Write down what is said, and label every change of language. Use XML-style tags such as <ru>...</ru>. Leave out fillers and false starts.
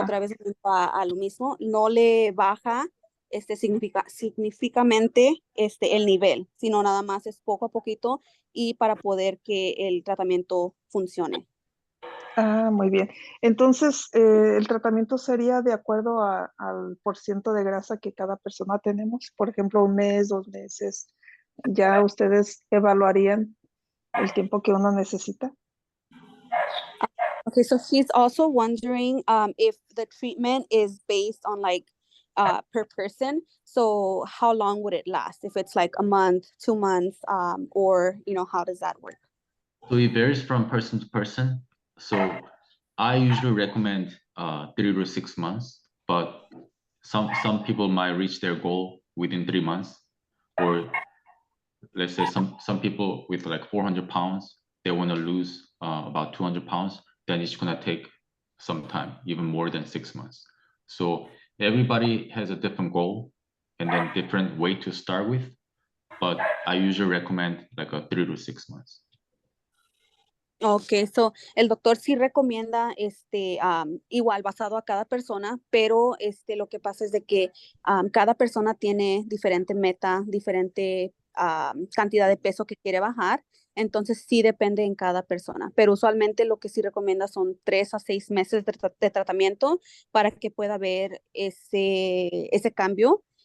<es>otra vez a lo mismo, no le baja significativamente el nivel, sino nada más es poco a poquito y para poder que el tratamiento funcione. Ah, muy bien. Entonces, el tratamiento sería de acuerdo al porciento de grasa que cada persona tenemos. Por ejemplo, 1 mes, 2 meses. Ya ustedes evaluarían el tiempo que uno necesita.</es> <en>Okay, so he's also wondering if the treatment is based on like per person. So how long would it last? If it's like a month, 2 months, or how does that work? So it varies from person to person. So I usually recommend 3 to 6 months, but some people might reach their goal within 3 months, or let's say some people with like 400 pounds, they want to lose about 200 pounds, then it's gonna take some time, even more than 6 months. So everybody has a different goal and then different way to start with, but I usually recommend like a 3 to 6 months. Okay, so</en> <es>el doctor sí recomienda igual basado a cada persona, pero lo que pasa es de que cada persona tiene diferente meta, diferente cantidad de peso que quiere bajar, entonces sí depende en cada persona, pero usualmente lo que sí recomienda son 3 a 6 meses de tratamiento para que pueda haber ese cambio.</es>